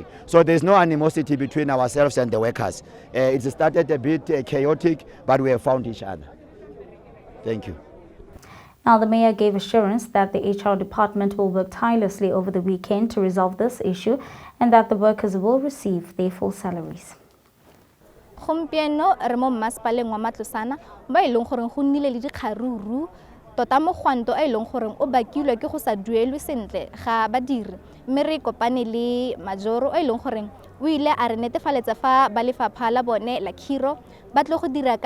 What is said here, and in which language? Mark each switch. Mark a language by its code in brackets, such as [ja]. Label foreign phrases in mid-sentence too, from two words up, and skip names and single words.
[en] So there's no animosity between ourselves and the workers. It started a bit chaotic, but we have found each other. Thank you. Now, the mayor gave assurance that the HR department will work tirelessly over the weekend to resolve this issue and that the workers will receive their full salaries. [tn] Gompieno re mo masepaleng wa Matlosana ba e leng gore go nnile le dikgaruru tota mogwanto e leng gore o bakilwe ke go sa duelwe sentle ga badiri mme re kopane le majoro e leng gore o ile a re netefaletsa fa ba lefapha la bone la khiro ba tle go dira